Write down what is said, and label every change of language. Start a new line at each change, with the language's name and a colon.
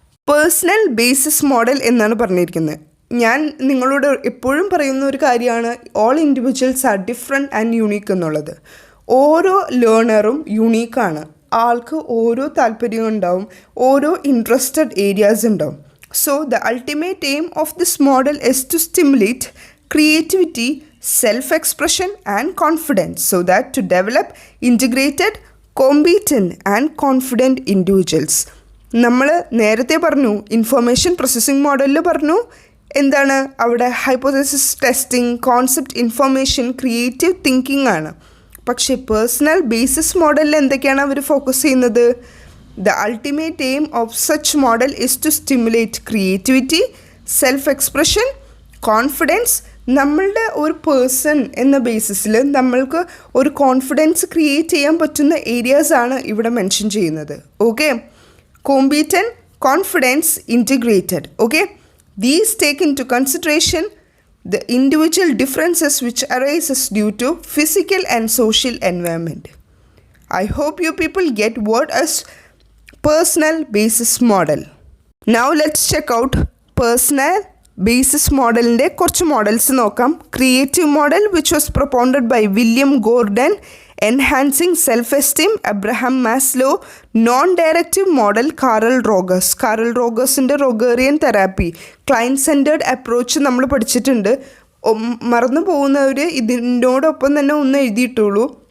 Malayalam: Personal basis model എന്നാണ് പറഞ്ഞിരിക്കുന്നത്. ഞാൻ നിങ്ങളോട് എപ്പോഴും പറയുന്ന ഒരു കാര്യമാണ്,
English: all individuals are different and unique
Malayalam: എന്നുള്ളത്. ഓരോ ലേണറും യുണീക്കാണ്. ആൾക്ക് ഓരോ താല്പര്യം ഉണ്ടാവും, ഓരോ ഇൻട്രസ്റ്റഡ് ഏരിയാസ് ഉണ്ടാവും.
English: So the ultimate aim of this model is to stimulate creativity, self-expression and confidence so that to develop integrated, competent and confident individuals.
Malayalam: നമ്മൾ നേരത്തെ പറഞ്ഞു ഇൻഫർമേഷൻ പ്രോസസ്സിംഗ് മോഡലിൽ പറഞ്ഞു എന്താണ് അവിടെ hypothesis testing, concept information, creative thinking ആണ്. പക്ഷേ personal basis മോഡലിൽ എന്തൊക്കെയാണ് അവർ ഫോക്കസ് ചെയ്യുന്നത്?
English: The ultimate aim of such model is to stimulate creativity, self-expression, confidence.
Malayalam: നമ്മളുടെ ഒരു പേഴ്സൺ എന്ന ബേസിസിൽ നമ്മൾക്ക് ഒരു കോൺഫിഡൻസ് ക്രിയേറ്റ് ചെയ്യാൻ പറ്റുന്ന ഏരിയാസാണ് ഇവിടെ മെൻഷൻ ചെയ്യുന്നത്. Okay, competent, confidence, integrated.
English: Okay, these take into consideration the individual differences which arises due to physical and social environment. I hope you people get what is personal basis model. Now let's check out personal basis
Malayalam: മോഡലിൻ്റെ കുറച്ച് models നോക്കാം.
English: Creative model which was propounded by William Gordon, enhancing self esteem Abraham Maslow.
Malayalam: Non directive model Karl റോഗേഴ്സിൻ്റെ റോഗേറിയൻ therapy. Client centred approach നമ്മൾ പഠിച്ചിട്ടുണ്ട്. മറന്നു പോകുന്നവർ ഇതിനോടൊപ്പം തന്നെ ഒന്ന് എഴുതിയിട്ടുള്ളൂ.